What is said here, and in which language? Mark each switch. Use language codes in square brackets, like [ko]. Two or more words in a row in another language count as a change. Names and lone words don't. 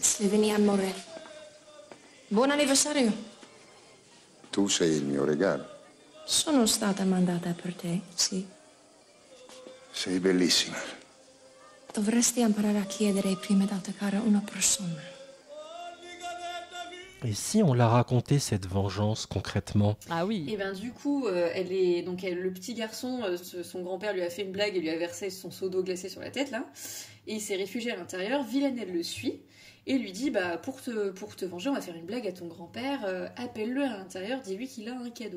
[it] Levenia Morel. Buon anniversario. Tu sei il mio regalo. Sono stata mandata per te, sì. Sei bellissima. Dovresti imparare a chiedere prima di attaccare una persona. [fr] Et si on la racontait cette vengeance concrètement? Ah oui. Et ben du coup, le petit garçon, son grand-père lui a fait une blague et lui a versé son seau d'eau glacée sur la tête là, et il s'est réfugié à l'intérieur. Villanelle le suit et lui dit bah pour te venger, on va faire une blague à ton grand-père, appelle-le à l'intérieur, dis-lui qu'il a un cadeau.